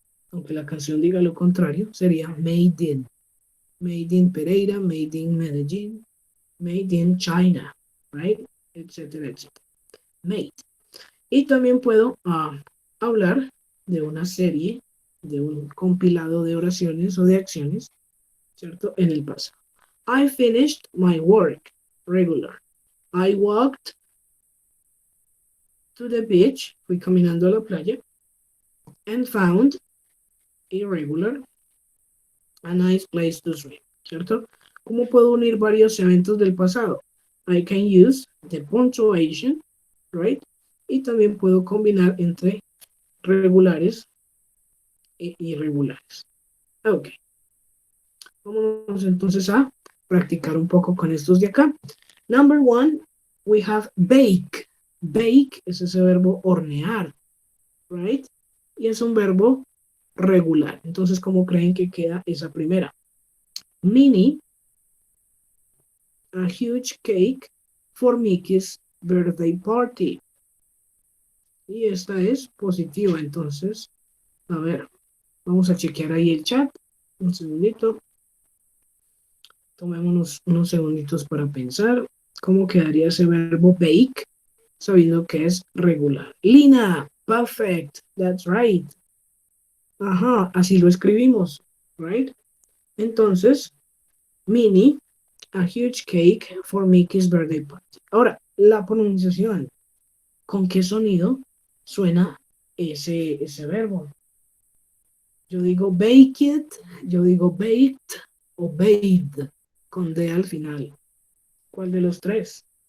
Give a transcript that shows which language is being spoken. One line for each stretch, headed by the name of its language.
Spanish: Aunque la canción diga lo contrario, sería
English: made in Pereira, made in Medellín, made in China, right?
Spanish: Etcétera, etcétera. Made. Y también puedo hablar de una serie, de un compilado de oraciones o de acciones, ¿cierto? En el pasado.
English: I finished my work, regular. I walked to the beach,
Spanish: fui caminando a la playa,
English: and found, irregular, a nice place to swim, ¿cierto?
Spanish: ¿Cómo puedo unir varios eventos del pasado?
English: I can use the punctuation, right?
Spanish: Y también puedo combinar entre regulares e irregulares. Ok. Vamos entonces a practicar un poco con estos de acá.
English: Number one, we have bake.
Spanish: Bake es ese verbo hornear,
English: right?
Spanish: Y es un verbo regular. Entonces, ¿cómo creen que queda esa primera?
English: Minnie, a huge cake for Mickey's birthday party.
Spanish: Y esta es positiva, entonces, a ver, vamos a chequear ahí el chat. Un segundito. Tomémonos unos segunditos para pensar cómo quedaría ese verbo bake, sabiendo que es regular. Lina,
English: perfect, that's right.
Spanish: Ajá, así lo escribimos, right?
English: Entonces, Minnie, a huge cake for Mickey's birthday party.
Spanish: Ahora, la pronunciación. ¿Con qué sonido suena ese verbo? Yo digo baked, yo digo baked o bathed, con D al final. ¿Cuál de los tres?